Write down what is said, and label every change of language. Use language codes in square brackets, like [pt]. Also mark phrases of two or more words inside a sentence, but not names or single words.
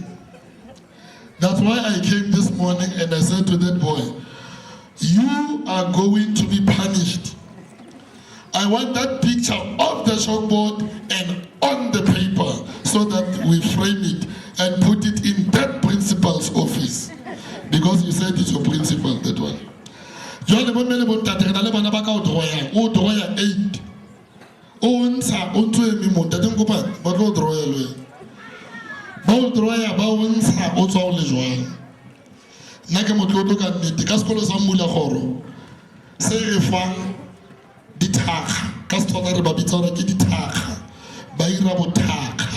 [en] That's why I came this morning and I said to that boy, you are going to be punished. I want that picture off the chalkboard and on the paper so that we frame it and put it in that principal's office. Because you said it's your principal, that one. [st] Jwale bo mme le bo ntate re na le bana ba ka o draw-ya 8 o ntsha o ntso eme mo ntate nkopa ba tlo draw-ya le wena ba o draw-ya ba o ntsha o tswa o le jwang nna ke motlotlo ka nnete ka sekolo sa Mmulakgoro se re fang dithakga ka Setswana re ba bitsa hore ke dithakga ba ira bothakga